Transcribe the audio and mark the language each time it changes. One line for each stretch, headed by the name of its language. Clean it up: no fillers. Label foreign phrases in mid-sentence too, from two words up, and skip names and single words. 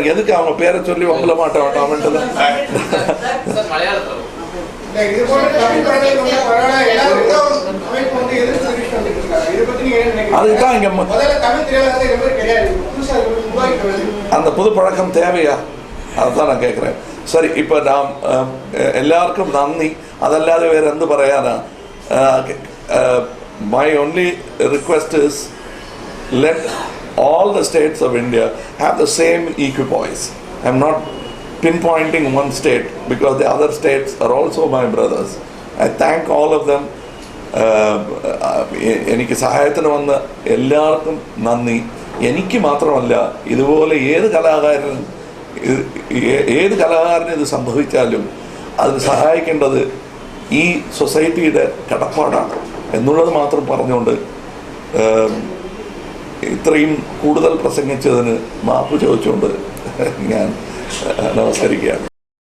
Tamil: எதுக்கு அவங்க பேரை சொல்லி உங்கள மாட்ட வேண்டாம். அதுதான் இங்க அந்த புது பழக்கம் தேவையா? அதுதான் நான் கேட்கிறேன். சரி, இப்ப நாம் எல்லாருக்கும் நன்றி.
Malayalam: അതല്ലാതെ വേറെ എന്ത് പറയാനാ?
English: My only request is let all the states of India have the same equipoise. I'm not pinpointing one state because the other states are also my brothers. I thank all of them.
Malayalam: എനിക്ക് സഹായത്തിന് വന്ന എല്ലാവർക്കും നന്ദി. എനിക്ക് മാത്രമല്ല, ഇതുപോലെ ഏത് കലാകാരനും ഇത് സംഭവിച്ചാലും അതിന് സഹായിക്കേണ്ടത് ഈ സൊസൈറ്റിയുടെ കടപ്പാടാണ് എന്നുള്ളത് മാത്രം പറഞ്ഞുകൊണ്ട് ഇത്രയും കൂടുതൽ പ്രസംഗിച്ചതിന് മാപ്പ് ചോദിച്ചുകൊണ്ട് ഞാൻ നമസ്കരിക്കുകയാണ്.